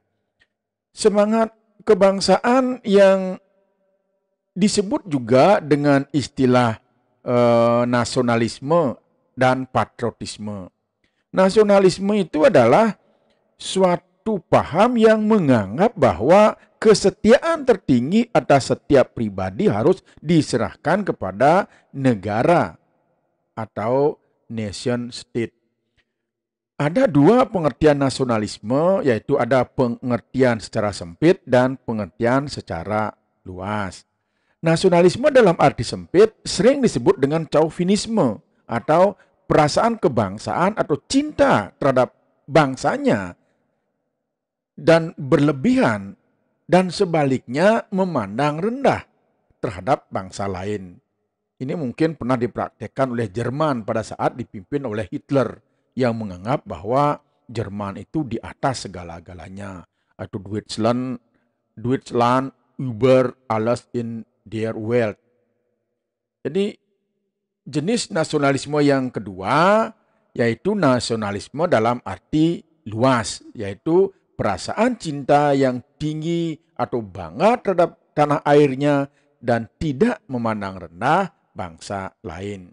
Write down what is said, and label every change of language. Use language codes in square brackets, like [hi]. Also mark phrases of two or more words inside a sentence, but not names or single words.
[id] Semangat kebangsaan yang disebut juga dengan istilah nasionalisme dan patriotisme. Nasionalisme itu adalah suatu paham yang menganggap bahwa kesetiaan tertinggi atas setiap pribadi harus diserahkan kepada negara atau nation state. Ada 2 pengertian nasionalisme, yaitu ada pengertian secara sempit dan pengertian secara luas. Nasionalisme dalam arti sempit sering disebut dengan chauvinisme atau perasaan kebangsaan atau cinta terhadap bangsanya dan berlebihan, dan sebaliknya memandang rendah terhadap bangsa lain. Ini mungkin pernah dipraktekkan oleh Jerman pada saat dipimpin oleh Hitler, yang menganggap bahwa Jerman itu di atas segala-galanya, atau [de] Deutschland über alles in der Welt. [id] Jadi jenis nasionalisme yang kedua yaitu nasionalisme dalam arti luas, yaitu perasaan cinta yang tinggi atau bangga terhadap tanah airnya dan tidak memandang rendah bangsa lain.